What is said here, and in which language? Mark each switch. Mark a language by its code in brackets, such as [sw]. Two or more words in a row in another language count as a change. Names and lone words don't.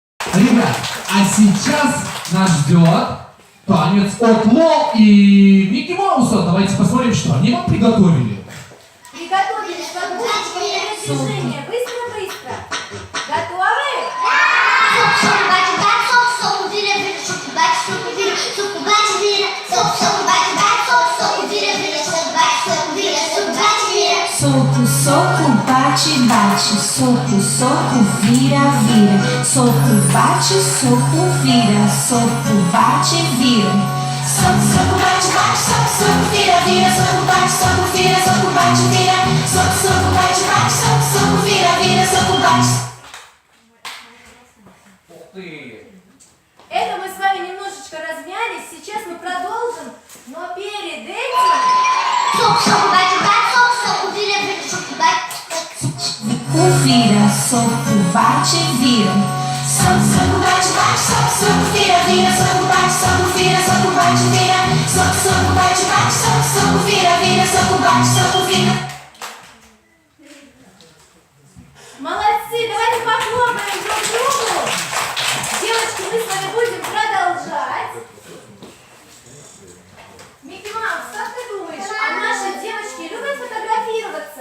[ru] Ребят, а сейчас нас ждет танец от Лол и Микки Мауса. Давайте посмотрим, что они вам приготовили. Приготовились подгрузочку перед движением. Быстро-быстро. Готовы? [pt] Soco, soco, bate, bate, soco, soco, vira, vira, soco, bate, soco, vira, soco, bate, vira. Soco, soco, bate, bate, soco, soco, vira, vira, soco, bate, soco, vira, soco, bate, vira, soco, soco, bate, bate, soco, soco, vira, vira, soco, bate. [ru] Ух ты! Это мы с вами немножечко размялись. Сейчас мы продолжим, но перед этим... [pt] Vira, soco, bate, vira. Soco, soco, bate, bate, soco, soco, vira, vira, soco, bate, soco, vira, soco, bate, vira. Soco, soco, bate, bate, soco, soco, vira, vira, soco, bate, soco, vira. [ru] Молодцы, давайте похлопаем друг другу. Девочки, мы с вами будем продолжать. Микки Маус, как ты думаешь, а наши девочки любят фотографироваться?